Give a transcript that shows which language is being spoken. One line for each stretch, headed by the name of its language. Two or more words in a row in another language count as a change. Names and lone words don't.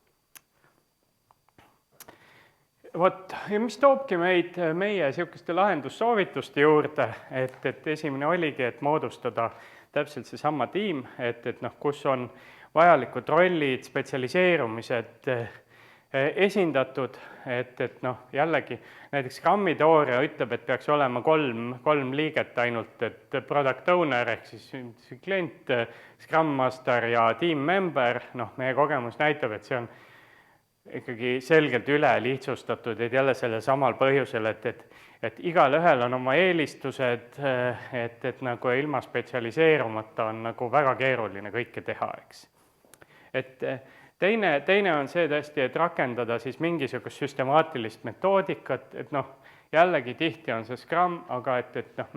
Estonian: Vot, ja mis toobki meid meie niisuguste lahendussoovituste juurde, et esimene oligi, et moodustada täpselt seesama tiim, et noh, kus on vajalikud rollid, spetsialiseerumised esindatud, et noh, jällegi näiteks Scrumi teooria ütleb, et peaks olema kolm liiget ainult, et
English: product owner
Estonian: ehk siis klient,
English: Scrum Master
Estonian: ja
English: team member,
Estonian: noh, meie kogemus näitab, et see on ikkagi selgelt üle lihtsustatud, et jälle sellel samal põhjusel, et igalühel on oma eelistused, et nagu ilma spetsialiseerumata on nagu väga keeruline kõike teha, eks. Et teine on see tõesti, et rakendada siis mingisugust süstemaatilist metoodikat, et noh, jällegi tihti on see Scrum, aga et noh,